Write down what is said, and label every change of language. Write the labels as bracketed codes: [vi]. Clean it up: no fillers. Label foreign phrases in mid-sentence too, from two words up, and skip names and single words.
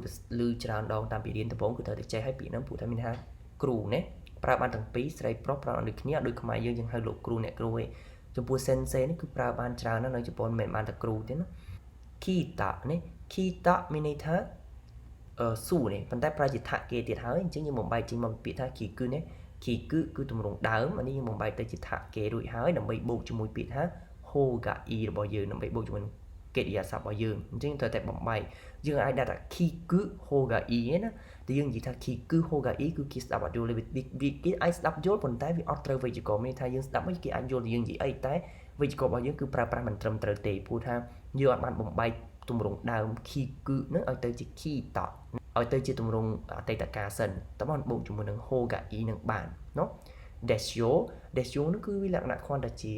[km] តែឮច្រើនដងតាមពីរៀនដំបូងគឺត្រូវតែចេះឲ្យពាក្យហ្នឹងព្រោះតែមានថាគ្រូណាប្រើបានទាំងពីរស្រីប្រុសប្រើដូចគ្នាដូចខ្មែរយើងហៅលោកគ្រូអ្នកគ្រូឯងចំពោះ sensei នេះគឺប្រើបានច្រើនណាស់នៅជប៉ុនមិនមែនបានតែគ្រូទេណា kita ណា kita មានន័យថាសួរនេះប៉ុន្តែប្រើជាថាគេទៀតហើយអញ្ចឹងយើងបំបែកចេញមកពាក្យថា kiku ណា kiku គឺទម្រង់ដើមអានេះយើងបំបែកទៅជាថាគេរួចហើយដើម្បីបូកជាមួយពាក្យថា hogai របស់យើងដើម្បីបូកជាមួយកិរិយាសព្ទរបស់យើងអញ្ចឹងត្រូវតែបំបែកយើងអាចដាក់ថា [ja] 聞くほうがいい [km] ណាតែយើងនិយាយថា [ja] 聞くほうがいい [km] គឺគេស្ដាប់អត់យល់ទេគេអាចស្ដាប់យល់ប៉ុន្តែវាអត់ត្រូវវេយ្យាករណ៍មានថាយើងស្ដាប់មកគេអាចយល់យើងនិយាយអីតែវេ យ្យាករណ៍របស់យើងគឺប្រើប្រាស់មិនត្រឹមត្រូវទេព្រោះថាយើងអត់បានបំបែកទម្រង់ដើម kiku នឹងឲ្យទៅជា kita ឲ្យទៅជាទម្រង់អតីតកាលសិនតើបានបូកជាមួយនឹង hogai នឹងបានเนาะ desho នោះគឺវាលក្ខណៈគ្រាន់តែជា